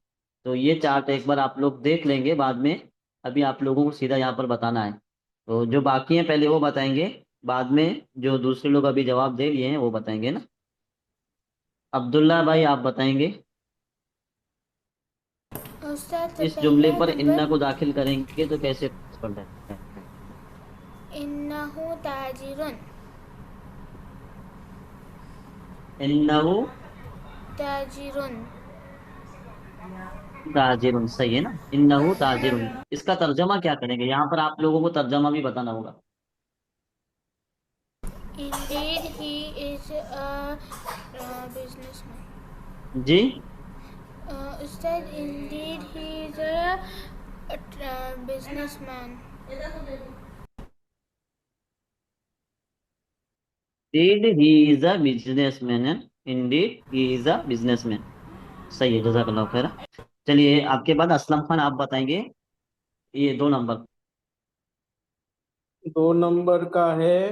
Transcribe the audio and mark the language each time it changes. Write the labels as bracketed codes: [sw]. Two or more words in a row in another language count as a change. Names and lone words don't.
[hi] तो ये चार्ट एक बार आप लोग देख लेंगे बाद में। अभी आप लोगों को सीधा यहाँ पर बताना है। तो जो बाकी हैं पहले वो बताएंगे, बाद में जो दूसरे लोग अभी जवाब दे लिए हैं वो बताएंगे ना। अब्दुल्ला भाई, आप बताएंगे। उस्ताद तो इस जुमले पहला पर इन्ना नंबर को दाखिल करेंगे तो कैसे पढ़ना है? [ar] إنه تاجر. इन्नहु تاجر. تاجر, [hi] सही है ना? [ar] إنه تاجر. [hi] इसका तर्जमा क्या करेंगे? यहाँ पर आप लोगों को तर्जमा भी बताना होगा। [en] Indeed, he is a businessman. [hi] जी, [en] Ustad, indeed, he is a businessman. indeed he is a businessman है। indeed he is a businessman. [hi] सही है, [ar] جزاك الله خير. [hi] चलिए, आपके बाद असलम खान, आप बताएंगे ये 2 नंबर। 2 नंबर का है